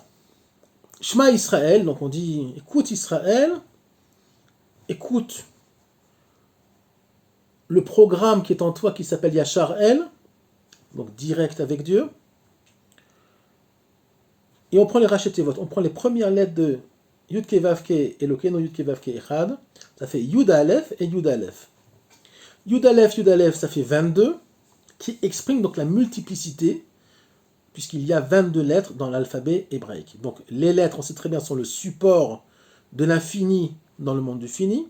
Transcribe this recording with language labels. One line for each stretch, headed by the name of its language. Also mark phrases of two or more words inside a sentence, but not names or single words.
Hebrew: שמע ישראל,
French: donc on dit écoute Israël, écoute le programme qui est en toi qui s'appelle
Hebrew: ישר אל,
French: donc direct avec Dieu. Et on prend les rachetevot, on prend les premières lettres de
Hebrew: יוד קה ואו קה אלוקינו יוד קה ואו קה אחד,
French: ça fait Yud Aleph et Yud Aleph. Yud Aleph, ça fait 22, qui exprime donc la multiplicité, puisqu'il y a 22 lettres dans l'alphabet hébraïque. Donc les lettres, on sait très bien, sont le support de l'infini dans le monde du fini.